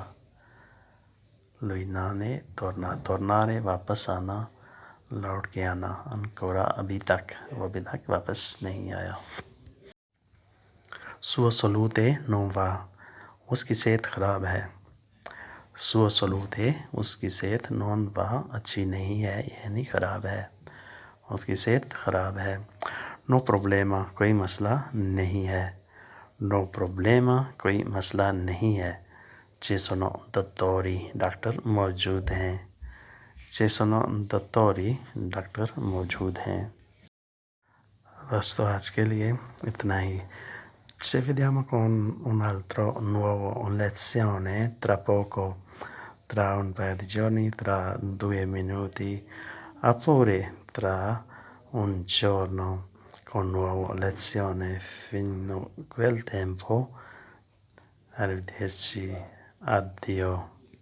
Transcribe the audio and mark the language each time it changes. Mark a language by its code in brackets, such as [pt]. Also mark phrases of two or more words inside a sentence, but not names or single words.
[it] lui non è tornato, tornare [ur] واپس آنا, لوٹ کے آنا. ancora ابھی تک, وہ ابھی تک واپس نہیں آیا. [it] sua salute non va, [ur] اس کی صحت خراب ہے. [it] sua salute, [ur] اس کی صحت [it] non va, [ur] اچھی نہیں ہے یعنی خراب ہے. اس کی صحت خراب ہے. [it] no problema, [ur] کوئی مسئلہ نہیں ہے. [it] no problema, [ur] کوئی مسئلہ نہیں ہے. [it] ci sono dottori, [ur] ڈاکٹر موجود ہیں. [it] ci sono dottori, [ur] ڈاکٹر موجود ہیں. بس تو آج کے لیے اتنا ہی. [it] Ci vediamo con un altro nuovo lezione tra poco, tra un paio di giorni, tra 2 minuti, oppure tra un giorno con nuova lezione. Fino a quel tempo, arrivederci, addio.